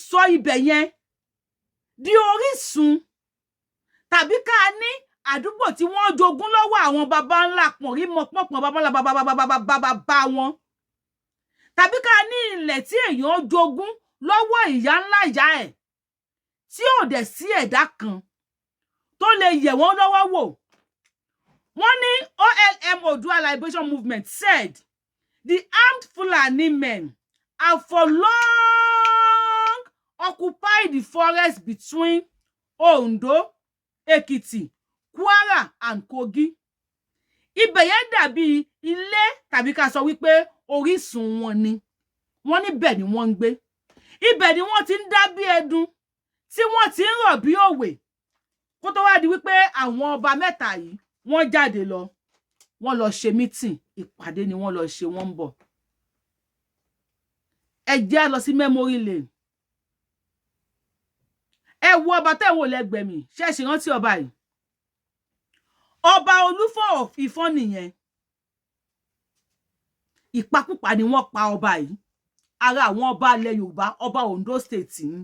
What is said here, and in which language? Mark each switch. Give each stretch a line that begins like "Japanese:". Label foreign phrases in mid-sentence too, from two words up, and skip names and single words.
Yoruba: sọ ibẹ̀ yẹn di orísun tàbí ká ní àdúgbò tí wọ́n jogún lọ́wọ́ àwọn baba ńlá pọ̀nrí mọ́pọ̀pọ̀ baba ńlá baba wọn tàbí ká ní ilẹ̀ tí èèyàn jogún lọ́wọ́ ìyá ńlá ìyá ẹ̀ tí ò dẹ̀ sí ẹ̀dá kan tó lè yẹ̀ wọ́n lọ́wọ́ wò. Wọ́n ní
English: OLM Oòduà Liberation Movement said the armed Fulani men have for long occupied the forest between Ondo, Ekiti, Kwara and Kogi.
Yoruba: Ibẹ̀ yẹn dàbí ilé tàbí ká sọ wípé orísun wọn ni. Wọ́n níbẹ̀ ni wọ́n ń gbé. Ibẹ̀ ni wọ́n ti ń dá bí ẹdun tí wọ́n ti ń rọ̀ bí òwe. Kó tó wá di wípé àwọn ọba mẹ́ta yìí wọ́n jáde lọ. Wọ́n lọ ṣe meeting, ìpàdé ni wọ́n lọ ṣe, wọ́n ń bọ̀. Ẹ jẹ́ lọ sí
English: memory lane.
Yoruba: Ẹ wo ọba tẹ́ wò lẹ́gbẹ̀ẹ́ mi, ṣé ẹ ṣì rántí ọba yìí? Ọba Olúfọ̀ of Ifọ̀n nìyẹn. Ìpakúpa ni wọ́n pa ọba yìí. Ara àwọn ọba ilẹ̀ Yorùbá, ọba Ondo State ni.